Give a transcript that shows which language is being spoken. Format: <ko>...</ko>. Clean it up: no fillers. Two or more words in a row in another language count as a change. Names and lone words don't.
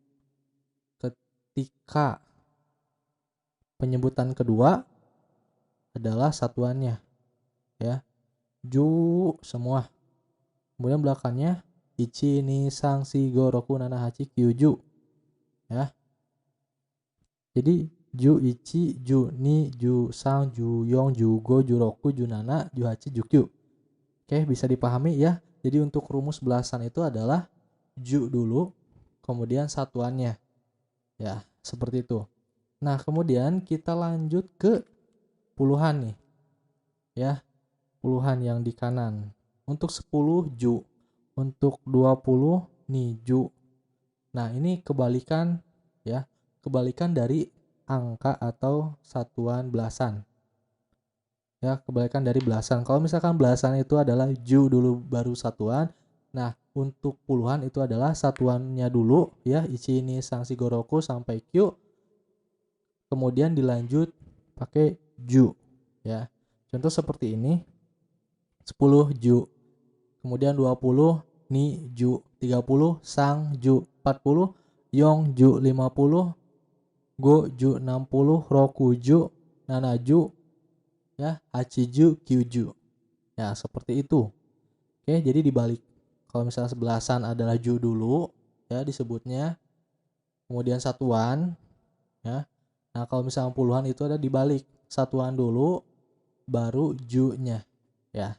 <id>Ketika penyebutan kedua adalah satuannya ya. Ju semua. Kemudian belakangnya</id> <ja>一、二、三、四、五、六、七、八、九十 ya. Jadi 十一、十二、十三、十四、十五、十六、十七、十八、十九.</ja> <id>Oke, bisa dipahami ya. Jadi untuk rumus belasan itu adalah ju dulu, kemudian satuannya. Ya, seperti itu. Nah, kemudian kita lanjut ke puluhan nih. Ya, puluhan yang di kanan. Untuk 10 ju, untuk 20</id> <ja>二十.</ja> <id>Nah, ini kebalikan ya. Kebalikan dari angka atau satuan belasan. Ya, kebalikan dari belasan. Kalau misalkan belasan itu adalah ju dulu baru satuan. Nah, untuk puluhan itu adalah satuannya dulu ya,</id> <ja>一、二、三、四、五、六</ja> <id>sampai q. Kemudian dilanjut pakai ju ya. Contoh seperti ini. 10 ju.</id> <ja>Kemudian 20 二十、30 三十、40 四十、50 五十、60 六十、七十 ya、八十、九十.</ja> <id>Ya, seperti itu. Oke, jadi dibalik. Kalau misalnya sebelasan adalah ju dulu ya disebutnya. Kemudian satuan ya. Nah, kalau misalnya puluhan itu ada dibalik. Satuan dulu baru ju-nya ya.</id>